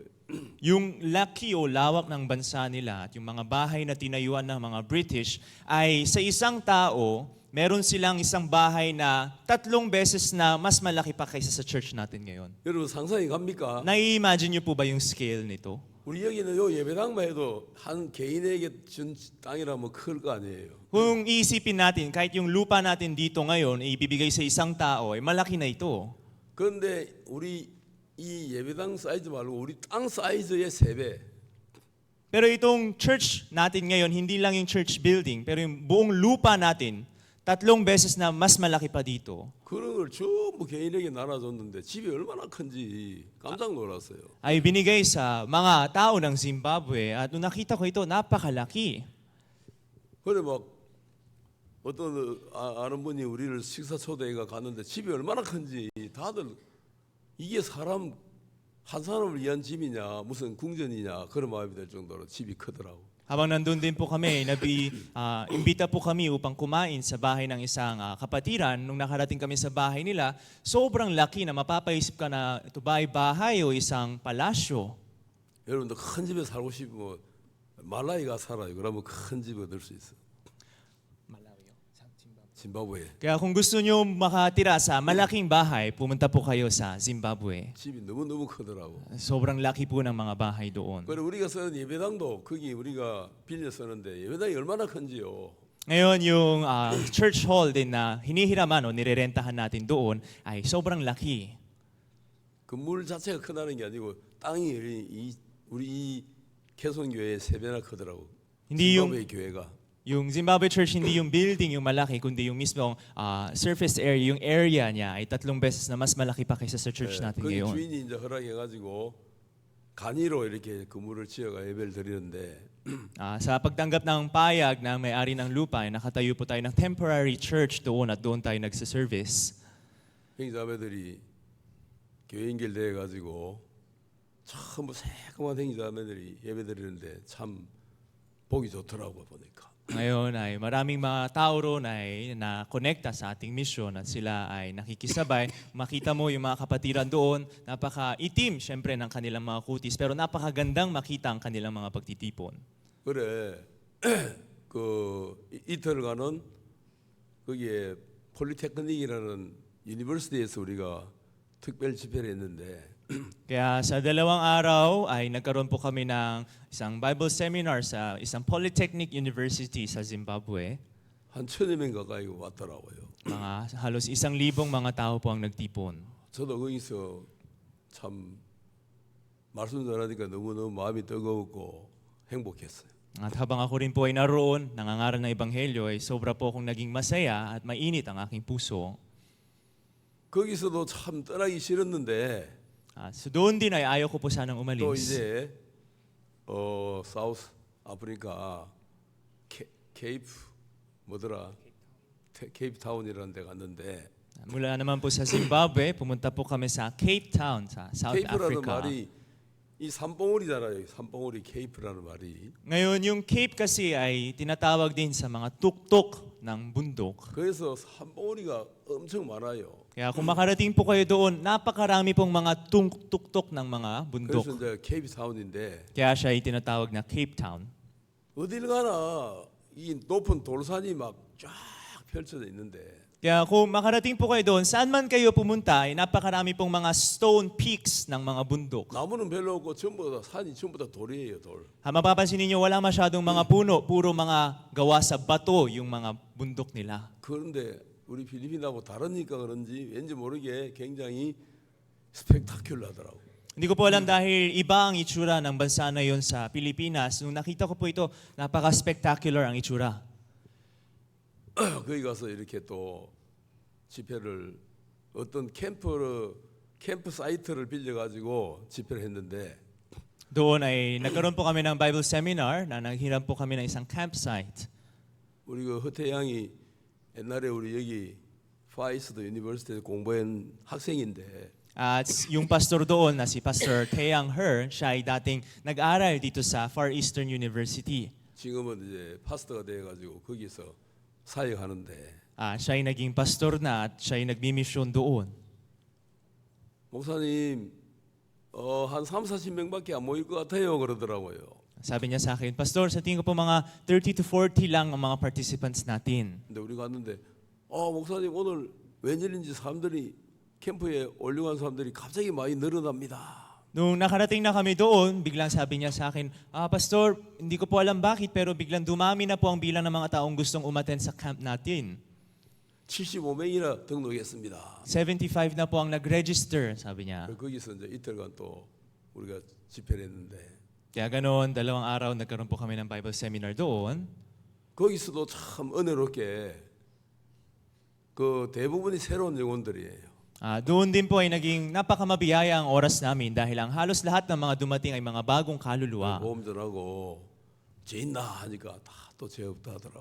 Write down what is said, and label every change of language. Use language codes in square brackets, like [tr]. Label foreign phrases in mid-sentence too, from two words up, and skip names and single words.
[tl] Yung laki o lawak ng bansa nila at yung mga bahay na tinayuan ng mga British ay sa isang tao, meron silang isang bahay na 3 beses na mas malaki pa kaysa sa church natin ngayon. [ko] 여러분 상상이 갑니까? [tl] Nai-imagine niyo po ba yung scale nito? [ko] 우리 여기는 요 예배당만 해도 한 개인에게 준 땅이라면 클 거 아니에요. [tl] Kung iisipin natin, kahit yung lupa natin dito ngayon, ibibigay sa isang tao, ay malaki na ito. [ko] 그런데 우리 이 예배당 사이즈 말고 우리 땅 사이즈의 3배. [tl] Pero itong church natin ngayon, hindi lang yung [en] church building, [tl] pero yung buong lupa natin, 3 beses na mas malaki pa dito. [ko] 그런 걸 전부 개인에게 나눠줬는데 집이 얼마나 큰지 깜짝 놀랐어요. [tl] Ay binigay sa mga tao ng Zimbabwe at nung nakita ko ito, napakalaki. [ko] 그래 막 어떤 아는 분이 우리를 식사 초대가 갔는데 집이 얼마나 큰지 다들 이게 한 사람을 위한 집이냐 무슨 궁전이냐 그런 마음이 들 정도로 집이 크더라고. [tl] Habang nandun din po kami, imbita po kami upang kumain sa bahay ng isang kapatiran. Nung nakarating kami sa bahay nila, sobrang laki na mapapaisip ka na ito ba ay bahay o isang palasyo. [ko] 여러분들 큰 집에 살고 싶으면 말라이가 살아요. 그러면 큰 집에 얻을 수 있어. 짐바브웨. [tl] Kaya kung gusto nyo makatira sa malaking bahay, pumunta po kayo sa Zimbabwe. [ko] 집이 너무너무 크더라고. [tl] Sobrang laki po ng mga bahay doon. [ko] 그리고 우리가 쓰는 예배당도 거기 우리가 빌려 쓰는데 예배당이 얼마나 큰지요. [tl] Ngayon, yung [en] church hall [tl] din na hinihiraman o nirerentahan natin doon ay sobrang laki. [ko] 건물 자체가 크다는 게 아니고 땅이 우리 이 개송교회의 3배나 크더라고. [tl] Hindi [ko] 짐바브웨 교회가. [tl] Yung Zimbabwe Church, hindi yung building yung malaki, kundi yung mismong surface area, yung area niya ay 3 beses na mas malaki pa kaysa sa church natin [ko] 거기 [tl] ngayon. [ko] 주인이 이제 허락해가지고 간이로 이렇게 건물을 지어가 예배를 드리는데 [tl] Sa pagtanggap ng payag ng may-ari ng lupa, ay nakatayo po tayo ng [en] temporary church [tl] doon at doon tayo nagsiservice. [ko] 형제자매들이 교회 연결돼가지고 전부 새까만 형제자매들이 예배 드리는데 참 보기 좋더라고 보니까. [tl] Ngayon ay maraming mga tao roon ay na-connecta sa ating mission at sila ay nakikisabay. Makita mo yung mga kapatiran doon, napaka-itim syempre ng kanilang mga kutis, pero napakagandang makita ang kanilang mga pagtitipon. [ko] 그래 그 이틀간은 거기에 폴리테크닉이라는 유니버시티에서 우리가 특별 집회를 했는데 [tl] Kaya sa 2 araw ay nagkaroon po kami ng isang [en] Bible seminar [tl] sa isang Polytechnic University sa Zimbabwe. [ko] 한 1,000여 명 가까이 왔더라고요. [tl] Mga halos 1,000 mga tao po ang nagtipon. [ko] 저도 거기서 참 말씀 전하니까 너무너무 마음이 뜨거웠고 행복했어요. [tl] At habang ako rin po ay naroon, nangangaral ng Ebanghelyo, ay sobra po akong naging masaya at mainit ang aking puso. [ko] 거기서도 참 떠나기 싫었는데 [tl] So doon din ay ayaw ko po sanang [ko] 또 [tl] umalis. [ko] 이제 사우스 아프리카 케이프 뭐더라 케이프타운이라는 데 갔는데 [tl] Mula naman po sa Zimbabwe, pumunta po kami sa Cape Town, sa South [ko] 케이프라는 [tl] Africa. [ko] 말이 이 산봉우리잖아요. 산봉우리 케이프라는 말이. [tl] Ngayon, yung Cape kasi ay tinatawag din sa mga tuktok ng bundok. [ko] 그래서 산봉우리가 엄청 많아요. [tl] Kaya kung makarating po kayo doon, napakarami pong mga tuktok ng mga bundok. [ko] 그래서 이제 케이프타운인데 [tl] Kaya siya ay tinatawag na Cape Town. [ko] 어딜 가나 이 높은 돌산이 막 쫙 펼쳐져 있는데 [tl] Kaya kung makarating po kayo doon, saan man kayo pumunta, ay napakarami pong mga [en] stone peaks [tl] ng mga bundok. [ko] 나무는 별로 없고 전부 다 산이 전부 다 돌이에요, 돌. [tl] Mapapansin ninyo, wala masyadong mga puno, puro mga gawa sa bato yung mga bundok nila. [ko] 그런데 우리 필리핀하고 다르니까 그런지 왠지 모르게 굉장히 스펙타큘러하더라고. [tl] Hindi ko po alam dahil iba ang itsura ng bansa na yon sa Pilipinas. Nung nakita ko po ito, napaka-spectacular ang itsura. [ko] 거기 가서 이렇게 또 집회를 어떤 캠프 사이트를 빌려 가지고 집회를 했는데 [tl] Doon ay nagkaroon po kami ng [en] Bible seminar [tl] na naghiram po kami ng isang campsite. [ko] 우리 그 허태양이 옛날에 우리 여기 파이스드 유니버시티에서 공부한 학생인데 [tl] At yung pastor doon na si Pastor Taeyang Her, siya ay dating nag-aral dito sa Far Eastern University. [ko] 지금은 이제 파스터가 돼 가지고 거기서 사역하는데 [tl] Siya ay naging pastor na at siya ay nagmimisyon doon. [ko] 목사님 한 3, 40명밖에 안 모일 것 같아요 그러더라고요. [tl] Sabi niya sa akin, Pastor, sa tingin ko po mga 30 to 40 lang ang mga participants natin. [ko] 근데 우리가 갔는데 목사님 오늘 웬일인지 사람들이 캠프에 올려간 사람들이 갑자기 많이 늘어납니다. [tl] Nung nakarating na kami doon, biglang sabi niya sa akin, Pastor, hindi ko po alam bakit pero biglang dumami na po ang bilang ng mga taong gustong umattend sa camp natin. [ko] 75명이나 등록했습니다. [tl] 75 na po ang nag-register, sabi niya. [ko] 거기서 이제 이틀간 또 우리가 집회를 했는데 [tl] Kaya ganoon, 2 araw nagkaroon po kami ng [en] Bible seminar [tl] doon. [ko] 거기서도 참 은혜롭게 그 대부분이 새로운 영혼들이에요. [tl] Doon din po ay naging napakamabiyaya ang oras namin dahil ang halos lahat ng mga dumating ay mga bagong kaluluwa. [ko] 보험전하고 죄 있나 하니까 다 또 죄 없다 하더라고.